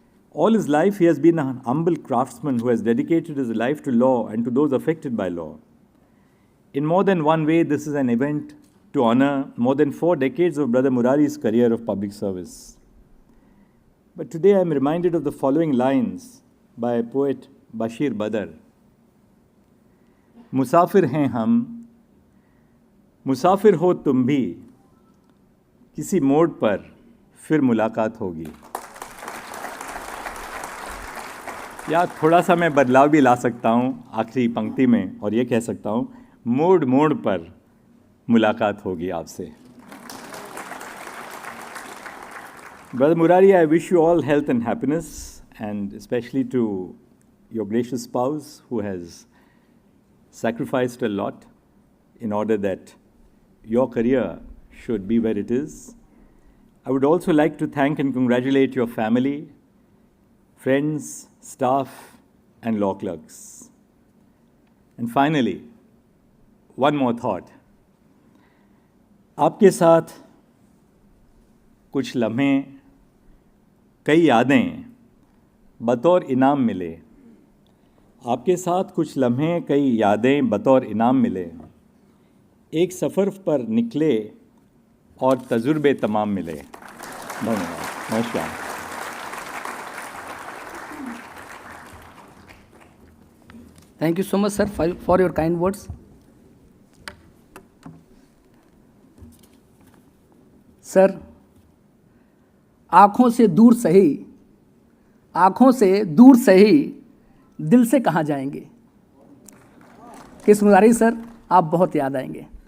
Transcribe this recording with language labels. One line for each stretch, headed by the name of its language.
English: All his life, he has been an humble craftsman who has dedicated his life to law and to those affected by law. In more than one way, this is an event to honor more than 4 decades of Brother Murari's career of public service. But today I am reminded of the following lines by poet Bashir Badr.
Hindi: मुसाफिर हैं हम, मुसाफिर हो तुम भी, किसी मोड़ पर फिर मुलाकात होगी. या थोड़ा सा मैं बदलाव भी ला सकता हूँ आखिरी पंक्ति में और ये कह सकता हूँ, मोड़ मोड़ पर मुलाकात होगी आपसे.
English: Brother Murari, I wish you all health and happiness, and especially to your gracious spouse who has sacrificed a lot in order that your career should be where it is. I would also like to thank and congratulate your family, friends, staff, and law clerks. And finally, one more thought.
Hindi: आपके साथ कुछ लम्हे, कई यादें बतौर इनाम मिले. आपके साथ कुछ लम्हे, कई यादें बतौर इनाम मिले. एक सफ़र पर निकले और तजुर्बे तमाम मिले. धन्यवाद. नमस्कार.
English: Thank you so much, sir, for your kind words.
Hindi: Sir, आँखों से दूर सही, आँखों से दूर सही, दिल से कहाँ जाएंगे. कृष्ण मुरारी सर, आप बहुत याद आएंगे.